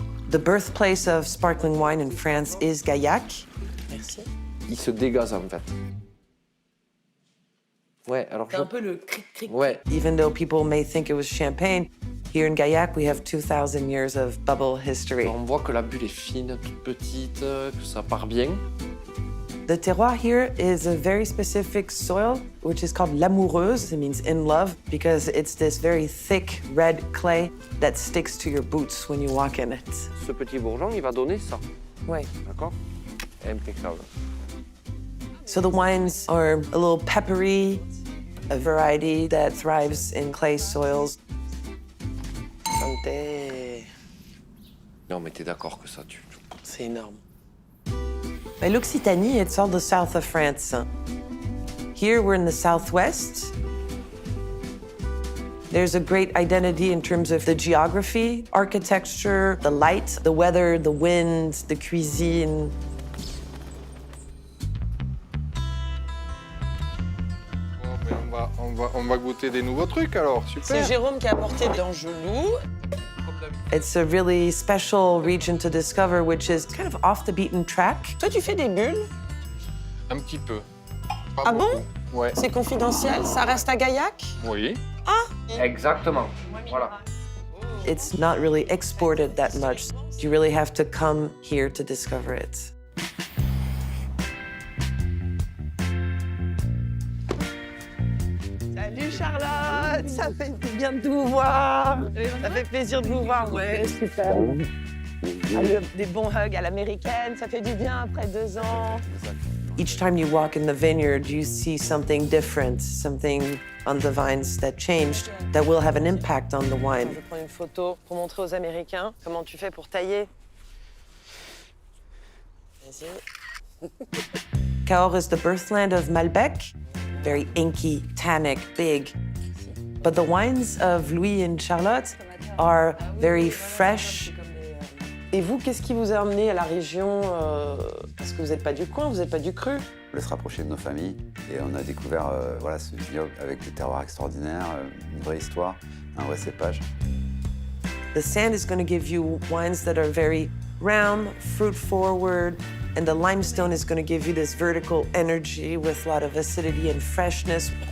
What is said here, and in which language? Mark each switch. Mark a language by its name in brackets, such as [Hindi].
[English] The birthplace of sparkling wine in France is Gaillac. [French] Merci. Il se dégaze en fait. Ouais, alors C'est un peu le cric-cric. Ouais. [English] Even though people may think it was champagne, here in Gaillac, we have 2,000 years of bubble history. [French] On voit que la bulle est fine, toute petite, que ça part bien. [English] The terroir here is a very specific soil, which is called l'amoureuse. It means in love, because it's this very thick red clay that sticks to your boots when you walk in it. [French] Ce petit bourgeon, il va donner ça. Ouais. D'accord? Impeccable. [English] So the wines are a little peppery, a variety that thrives in clay soils. [French] Santé. Non, mais t'es d'accord que ça tue. C'est énorme. [English] By l'Occitanie, it's all the south of France. Here, we're in the southwest. There's a great identity in terms of the geography, architecture, the light, the weather, the wind, the cuisine. [French] Bon, ben on va goûter des nouveaux trucs alors, super. C'est Jérôme qui a apporté d'Angelou. [English] It's a really special region to discover, which is kind of off the beaten track. [French] Toi, tu fais des bulles? Un petit peu. Pas Ah beaucoup. bon? Ouais. C'est confidentiel? Ça reste à Gaillac? Oui. Exactement. Voilà. [English] It's not really exported that much. You really have to come here to discover it. [French] Salut Charlotte, ça fait du bien de vous voir. Ça fait plaisir de vous voir, ouais, super. Allez, des bons hugs à l'américaine, ça fait du bien après 2 ans. [English] Each time you walk in the vineyard, you see something different, something on the vines that changed, that will have an impact on the wine. [French] Je vais prendre une photo pour montrer aux Américains comment tu fais pour tailler. Vas-y. [English] Cahors is the birthland of Malbec, very inky, tannic, big. But the wines of Louis and Charlotte are very fresh. [French] Et vous, qu'est-ce qui vous a amené à la région? Parce que vous n'êtes pas du coin, vous n'êtes pas du cru. On voulait se rapprocher de nos familles et on a découvert voilà, ce vignoble avec des terroirs extraordinaires, une vraie histoire, un vrai cépage. [English] The sand is going to give you wines that are very round, fruit-forward, and the limestone is going to give you this vertical energy with a lot of acidity and freshness.